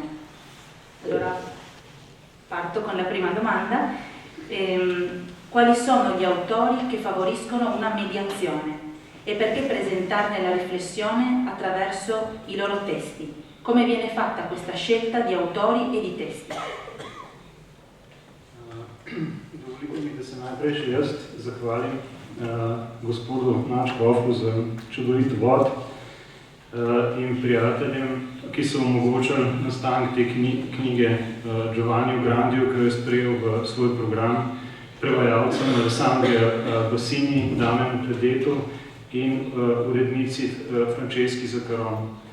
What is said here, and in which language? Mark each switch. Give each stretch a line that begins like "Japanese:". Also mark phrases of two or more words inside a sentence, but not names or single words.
Italian: Allora parto con la prima domanda. Quali sono gli autori che favoriscono una mediazione? E perché presentarne la riflessione attraverso i loro testi? Come viene fatta questa scelta di autori e di testi?
Slovenian: Dovolite mi, da se najprej še jaz zahvalim gospodu Načkofu za čudovit vod in prijateljem, ki so omogočili nastanek te knjige Giovanniu Grandiju, ki jo je sprejel v svoj program, prevajalcem Alessandrija Bassini, Damenu Kledetu in urednici Franceski Zakaron.